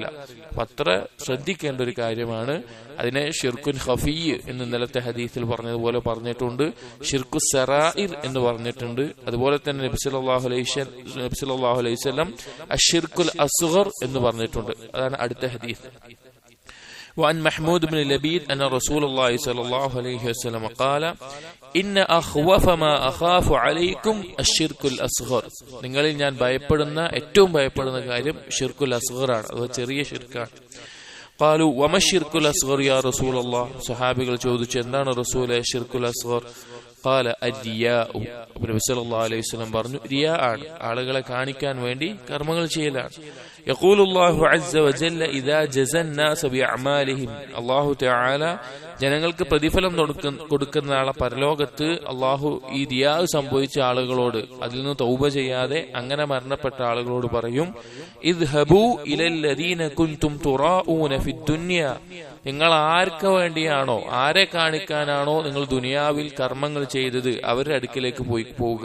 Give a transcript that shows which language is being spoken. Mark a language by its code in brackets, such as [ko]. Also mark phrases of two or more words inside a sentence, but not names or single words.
[ml] അപ്പൊ അത്ര ശ്രദ്ധിക്കേണ്ട ഒരു കാര്യമാണ്. അതിനെ [ar] شرك خفي [ml] എന്ന് ഇന്നലത്തെ ഹദീസിൽ പറഞ്ഞതുപോലെ പറഞ്ഞിട്ടുണ്ട്, [ar] شرك السرائر [ml] എന്ന് പറഞ്ഞിട്ടുണ്ട്. അതുപോലെ തന്നെ നബി [ar] صلى الله عليه وسلم الشرك الأصغر [ml] എന്ന് പറഞ്ഞിട്ടുണ്ട്. അതാണ് അടുത്ത ഹദീസ്. [ar] وعن محمود بن لبيد أن رسول الله صلى الله عليه وسلم قال إن أخوف ما أخاف عليكم الشرك الأصغر, [ml] നിങ്ങളിൽ ഞാൻ ഭയപ്പെടുന്ന ഏറ്റവും ഭയപ്പെടുന്ന കാര്യം [ar] شرك الأصغر [ml] ആണ്, അത് ചെറിയ ഷിർക്കാണ്. [ar] قالوا وما الشرك الأصغر يا رسول الله, [ml] സഹാബികൾ ചോദിച്ചു, എന്താണ് റസൂലേ [ar] شرك الأصغر? قال الرياء, [ml] നബി [ar] صلى الله عليه وسلم [ml] പറഞ്ഞു, റിയാ ആണ്, ആളുകളെ കാണിക്കാൻ വേണ്ടി കർമ്മങ്ങൾ ചെയ്യലാണ്. [ar] يقول الله عز وجل إذا جزى الناس بأعمالهم, الله تعالى [ml] ജനങ്ങൾക്ക് പ്രതിഫലം കൊടുക്കുന്ന ആളെ പരലോകത്ത് അള്ളാഹു ഈ റിയാ സംഭവിച്ച ആളുകളോട്, അതിൽ നിന്ന് തൗബ ചെയ്യാതെ അങ്ങനെ മരണപ്പെട്ട ആളുകളോട് പറയും, [ar] اذهبوا إلى الذين كنتم تراءون في الدنيا, [ml] നിങ്ങൾ ആർക്ക് വേണ്ടിയാണോ, ആരെ കാണിക്കാനാണോ നിങ്ങൾ ദുനിയാവിൽ കർമ്മങ്ങൾ ചെയ്തത് അവരുടെ അടുക്കിലേക്ക് പോവുക.